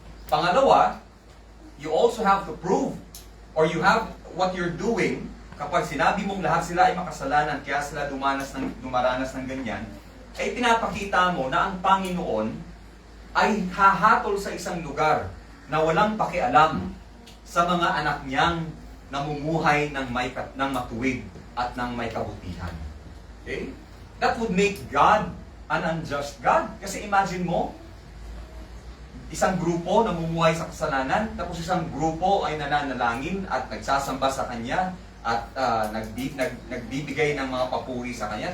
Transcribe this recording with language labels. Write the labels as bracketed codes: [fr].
[tl] Pangalawa, [en] you also have to prove or you have what you're doing [tl] kapag sinabi mong lahat sila ay makasalanan kaya sila dumaranas ng ganyan, ay pinapakita mo na ang Panginoon ay hahatol sa isang lugar na walang pakialam sa mga anak niyang namumuhay ng matuwid at ng may kabutihan. Okay? [en] That would make God an unjust God. [tl] Kasi imagine mo, isang grupo namumuhay sa kasalanan, tapos isang grupo ay nananalangin at nagsasamba sa Kanya at nagbibigay ng mga papuri sa Kanya.